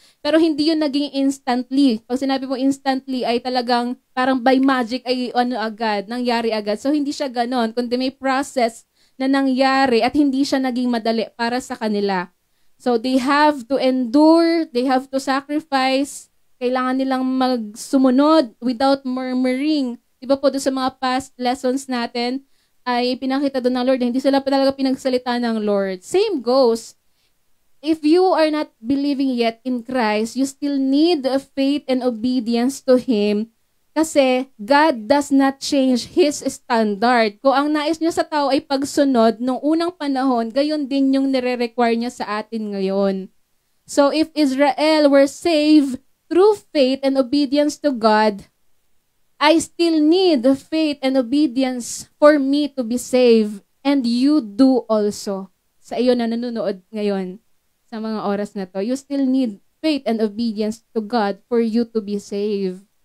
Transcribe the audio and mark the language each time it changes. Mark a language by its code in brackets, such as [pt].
[tl] Pero hindi yun naging instantly. Pag sinabi mo instantly ay talagang parang by magic ay agad, nangyari agad. So hindi siya ganon, kundi may process na nangyari at hindi siya naging madali para sa kanila. [en] So they have to endure, they have to sacrifice, [tl] kailangan nilang magsumunod [en] without murmuring. [tl] Diba po doon sa mga [en] past lessons [tl] natin ay pinakita doon ng Lord na hindi sila talaga pinagsalita ng Lord. [en] Same goes. If you are not believing yet in Christ, you still need faith and obedience to Him kasi God does not change His standard. [tl] Kung ang nais niya sa tao ay pagsunod nung unang panahon, gayon din yung nire-require niya sa atin ngayon. [en] So if Israel were saved through faith and obedience to God, I still need faith and obedience for me to be saved. And you do also. [tl] Sa iyo na nanonood ngayon sa mga oras na to, [en] you still need faith and obedience to God for you to be saved.